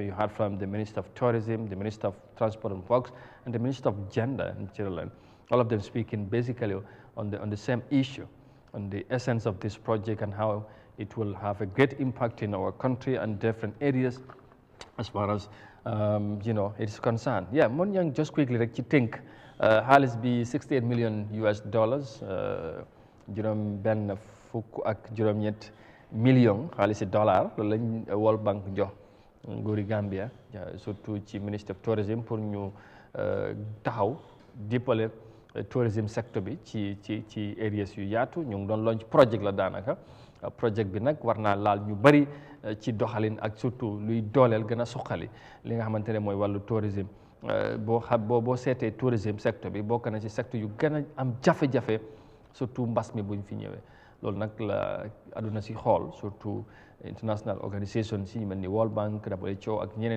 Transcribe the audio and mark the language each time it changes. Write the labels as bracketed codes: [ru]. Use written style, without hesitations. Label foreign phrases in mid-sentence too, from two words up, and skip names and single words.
[en] You heard from the Minister of Tourism, the Minister of Transport and Works, and the Minister of Gender and Children. All of them speaking basically on the same issue, on the essence of this project and how it will have a great impact in our country and different areas as far as it's concerned. Yeah, Mon Young, just quickly, like you think, [wo] xaalis bi $68 million, juróom benn fukk ak juróom-ñett million xaalisi dollar loolu lañ World Bank jox nguuri Gambia surtout ci Ministry of Tourism pour ñu taxaw dippale [en] tourism sector [wo] bi ci areas yu yaatu ñu ngi doon [en] launch project [wo] la daanaka project bi nag war naa laal ñu bari ci doxalin ak surtout luy dooleel gën a suqali li nga xamante ne mooy wàllu tourism boo seetee [en] tourism sector [wo] bi bokk na ci secteur yu gën a am jafe-jafe surtout mbas mi buñ fi ñëwee loolu nag la aduna si xool surtout [en] international organisation [wo] si mel ni World Bank, WHO ak ñeneen